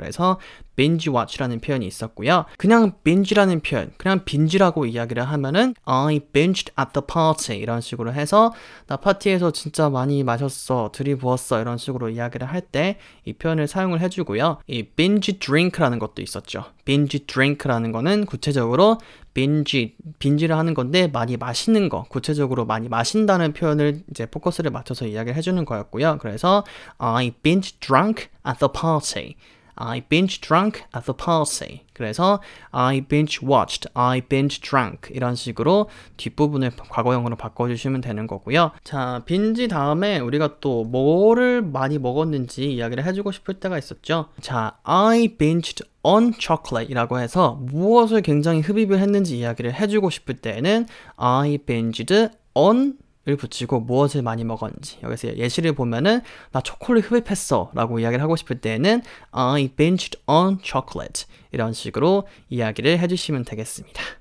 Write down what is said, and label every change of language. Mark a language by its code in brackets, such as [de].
[ko] 그래서 binge watch라는 표현이 있었고요. 그냥 binge라는 표현, 그냥 binge라고 이야기를 하면은 [en] I binged at the party [ko] 이런 식으로 해서 나 파티에서 진짜 많이 마셨어, 들이부었어 이런 식으로 이야기를 할 때 이 표현을 사용을 해주고요. 이 binge drink라는 것도 있었죠. binge drink라는 거는 구체적으로 binge를 하는 건데 많이 마시는 거, 구체적으로 많이 마신다는 표현을 이제 포커스를 맞춰서 이야기를 해주는 거였고요. [en] 그래서 I binge drunk at the party. I binge drunk at the party. [ko] 그래서 [en] I binge watched, I binge drank [ko] 이런 식으로 뒷부분을 과거형으로 바꿔주시면 되는 거고요. 자, binge 다음에 우리가 또 뭐를 많이 먹었는지 이야기를 해주고 싶을 때가 있었죠. 자, [en] I binged on chocolate [ko] 이라고 해서 무엇을 굉장히 흡입을 했는지 이야기를 해주고 싶을 때는 I binged on 을 붙이고 무엇을 많이 먹었는지 여기서 예시를 보면은 나 초콜릿 흡입했어 라고 이야기를 하고 싶을 때는 I binged on chocolate 이런 식으로 이야기를 해주시면 되겠습니다.